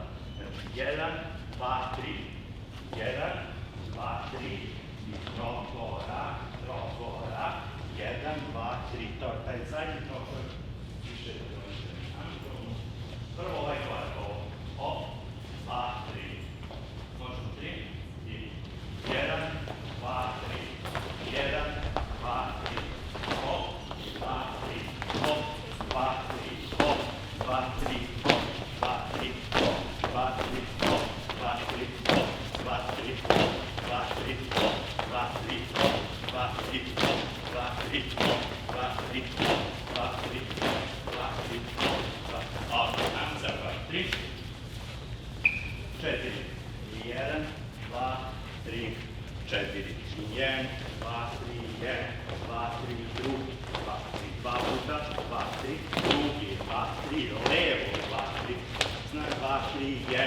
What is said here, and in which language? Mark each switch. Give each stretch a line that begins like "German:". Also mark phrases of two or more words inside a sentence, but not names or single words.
Serbian: Znači 1, 2, 3. 1, 2, 3. I trokorak, trokorak. 1, 2, 3. To je taj zadnji trokorak. Više da dođe. Prvo ovaj korak. Hop, 2, 3. Možemo 3. I 1, 2, 3. 1, 2, 3. Hop, 2, 3. Hop, 2, 3. Hop, 2, 3. Hop, 2, 3. Hop, 2, 3. Hop, 2, 3. Hop, 2, 3. Hop, 2, 3. Hop, 2, 3. Hop, 2, 3. Hop, 2, 3. Hop, 2, 3. Hop, 2, 3. Hop, 2, 3. Hop, 2. Ok, ajmo sad 3. 4. 1, 2, 3, 4. 1, 2, 3, 1, 2, 3, drugi, 2, 3, 2 puta, 2, 3, drugi, 2, 3, levo, 2, 3, znak 2, 3, 1,